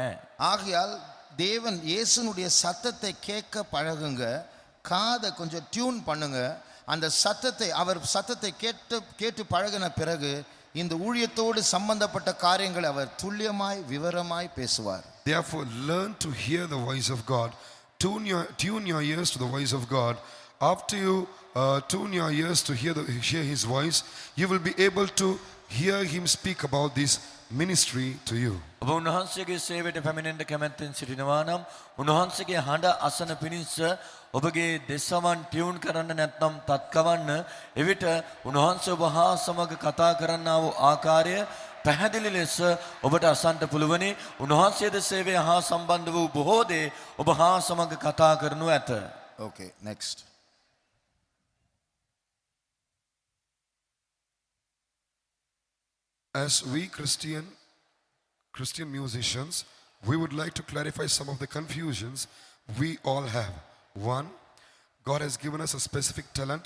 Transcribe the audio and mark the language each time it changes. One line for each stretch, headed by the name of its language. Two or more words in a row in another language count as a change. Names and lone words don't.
Tamil: ஆகையால் தேவன் இயேசுனுடைய சத்தத்தை கேட்க பழகுங்க, காதை கொஞ்சம் டியூன் பண்ணுங்க. அந்த சத்தத்தை அவர் சத்தத்தை கேட்டு பழகின பிறகு இந்த ஊழியத்தோடு சம்பந்தப்பட்ட காரியங்களை அவர் துல்லியமாய் விவரமாய் பேசுவார்.
English: Therefore, learn to hear the voice of God. Tune your ears to the voice of God. After you tune your ears to hear his voice, you will be able to hear him speak about this ministry to you.
Sinhala: ඔබ උන්වහන්සේගේ සේවයට පැමිණෙන්න කැමැත්තෙන් සිටිනවා නම් උන්වහන්සේගේ හඬ අසන පිණිස ඔබගේ දෙසවන් ටියුන් කරන්න නැත්නම් තත්කවන්න. එවිට උන්වහන්සේ ඔබ හා සමග කතා කරන්නා වූ ආකාරය පැහැදිලි ලෙස ඔබට අසන්නට පුළුවනි. උන්වහන්සේද සේවය හා සම්බන්ධ වූ බොහෝ දේ ඔබ හා සමග කතා කරනු ඇත.
English: Okay, next. As we Christian musicians, we would like to clarify some of the confusions we all have. One, God has given us a specific talent.